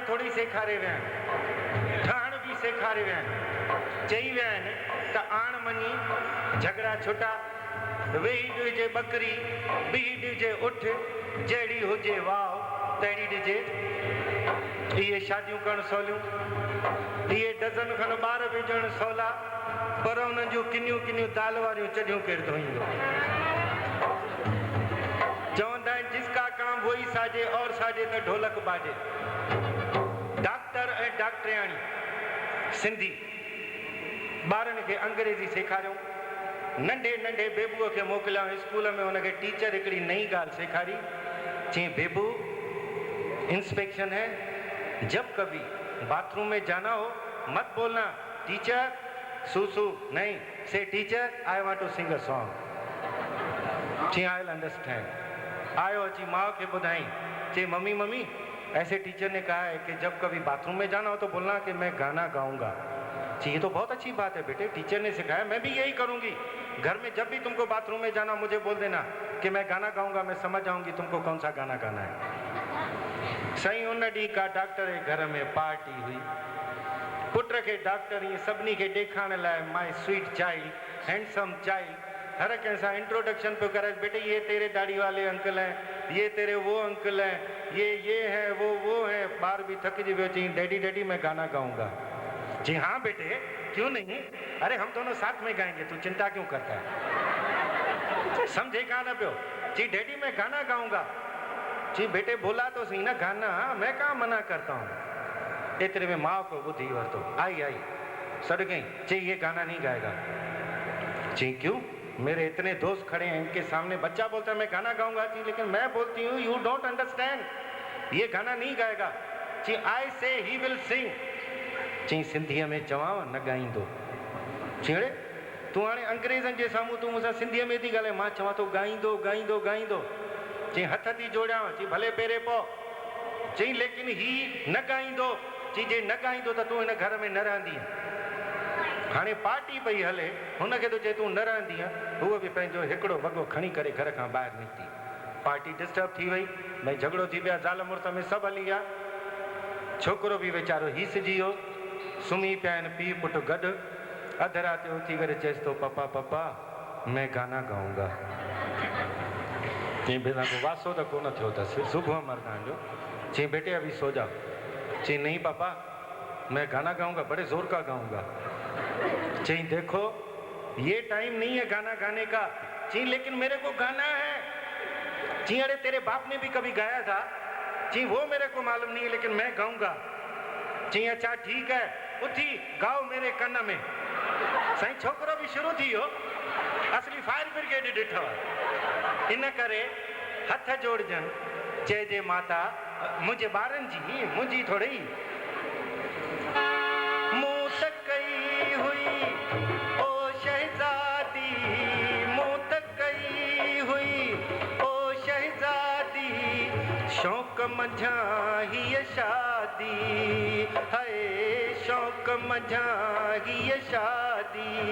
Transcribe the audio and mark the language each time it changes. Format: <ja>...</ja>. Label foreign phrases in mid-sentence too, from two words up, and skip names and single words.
<sd>थोरी सेखारे विया आहिनि ठहण बि सेखारे विया आहिनि चई विया आहिनि त आण मञी झगड़ा छुटा वेही ॾिजे बकरी बीही ॾिजे उठ जहिड़ी हुजे वाव तहिड़ी ॾिजे इहे शादियूं करणु सवलियूं इहे डज़न खनि ॿार विझण सवला पर उन्हनि जूं किनियूं किनियूं दाल वारियूं चॾियूं केरु धोईंदो चवंदा आहिनि</sd> <hi>जिसका काम वही साजे और साजे त ढोलक बाजे</hi> <sd>डॉक्टर ऐं डॉक्टरियाणी सिंधी ॿारनि खे अंग्रेज़ी सेखारियूं नंढे नंढे बेबूअ खे मोकिलियाऊं स्कूल में हुनखे टीचर हिकिड़ी नई ॻाल्हि सेखारी चई बेबू</sd> <hi>इंस्पेक्शन है जब कभी बाथरूम में जाना हो मत बोलना टीचर सूसू नहीं से</hi> <en>teacher I want to sing a song</en> <hi>चई</hi> <en>I will understand</en> <sd>आयो अची माँ के ॿुधाई चई</sd> <hi>मम्मी मम्मी ऐसे टीचर ने कहा है कि जब कभी बाथरूम में जाना हो तो बोलना कि मैं गाना गाऊंगा जी ये तो बहुत अच्छी बात है बेटे टीचर ने सिखाया मैं भी यही करूंगी घर में जब भी तुमको बाथरूम में जाना मुझे बोल देना कि मैं गाना गाऊंगा मैं समझ जाऊंगी तुमको कौन सा गाना गाना है</hi> <sd>सही उन ॾींहुं का डॉक्टर जे घर में पार्टी हुई पुट खे डॉक्टर ईअं सभिनी खे ॾेखारण लाइ</sd> <en>my sweet child handsome child</en> <sd>हर कंहिं सां इंट्रोडक्शन पियो करे</sd> <hi>बेटे ये तेरे दाढ़ी वाले अंकल हैं ये तेरे वो अंकल हैं ये है वो है</hi> <sd>ॿार बि थकिजी वियो चई</sd> <hi>डैडी डैडी मैं गाना गाऊंगा जी हाँ बेटे क्यों नहीं अरे हम दोनों साथ में गाएंगे तू चिंता क्यों करता है</hi> <sd>समझे कहाँ न पियो</sd> <hi>जी डैडी मैं गाना गाऊंगा जी बेटे बोला तो सही ना गाना मैं कहाँ मना करता हूँ एतरे में माँ को बुद्धि वरतो आई सड़ गई जी ये गाना नहीं गाएगा जी क्यों मेरे इतने दोस्त खड़े हैं इनके सामने बच्चा बोलता है मैं गाना गाऊंगा जी लेकिन मैं बोलती हूँ</hi> <en>you don't understand</en> <hi>ये गाना नहीं गाएगा जी</hi> <en>I say he will sing</en> <sd>चई सिंधीअ में चवांव न ॻाईंदो चीड़े तूं हाणे अंग्रेज़नि जे साम्हूं तूं मूंसां सिंधीअ में थी ॻाल्हाए मां चवां थो ॻाईंदो ॻाईंदो ॻाईंदो चई हथ थी जोड़ियांव चई भले पहिरें पओ चई लेकिन ही न ॻाईंदो चई जे न ॻाईंदो त तूं हिन घर में न रहंदीअ हाणे पार्टी पई हले हुनखे तो चए तूं न रहंदीअ हूअ बि पंहिंजो हिकिड़ो वॻो खणी करे घर खां ॿाहिरि निकिती</sd> <en>party disturb</en> <sd>थी वई भई झगड़ो थी विया ज़ाल मुड़स में सभु हली विया छोकिरो बि वीचारो हीसिजी वियो सुम्ही पिया आहिनि पीउ पुटु गॾु अधु राति जो उथी करे चएसि थो</sd> <hi>पापा पापा मैं गाना गाऊंगा</hi> <sd>चई बेटा को वासो तो कोन थियो अथसि सुबुह मर्दान जो चई</sd> <hi>बेटे अभी सो जाओ</hi> <sd>चई</sd> <hi>नहीं पापा मैं गाना गाऊंगा बड़े जोर का गाऊंगा चई देखो ये टाइम नहीं है गाना गाने का चई लेकिन मेरे को गाना है चई अरे तेरे बाप ने भी कभी गाया था चई वो मेरे को मालूम नहीं है लेकिन मैं गाऊंगा चई अच्छा ठीक है उठी गाओ मेरे कन में</hi> <sd>साईं छोकरो भी शुरू थी हो असली</sd> <en>fire brigade</en> <sd>ॾिठो इन करे हथ जोड़जन चइजे माता मुंहिंजे ॿारनि जी मुंहिंजी थोड़ी मूं त कई हुई ओ शहज़ादी मूं त कई हुई ओ शहज़ादी शौक़ मंझा हीअ शादी है शौक़ मंझा हीअ शादी</sd>